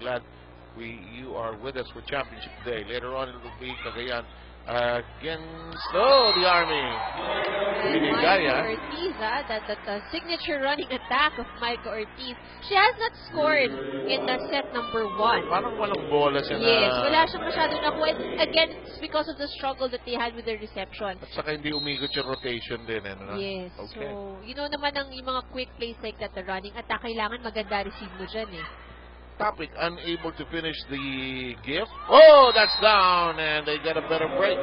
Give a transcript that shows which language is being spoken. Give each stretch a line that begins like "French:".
English: Glad you are with us for Championship Day. Later on, it will be Cagayan against the Army. Micah Ortiz, that signature running attack of Micah Ortiz. She has not scored in the set number 1.
Filipino: Parang walang bola siya na. Yes, wala siyang masyado nakuha.
English: Again, it's because of the struggle that they had with the reception.
Filipino: At saka hindi umikot yung rotation din.
English: Yes, okay.
Filipino: So, naman yung mga quick plays like that,
English: the running attack,
Filipino: kailangan maganda receive mo dyan eh.
English: Topic, unable to finish the gift. Oh, that's down, and they get a better break.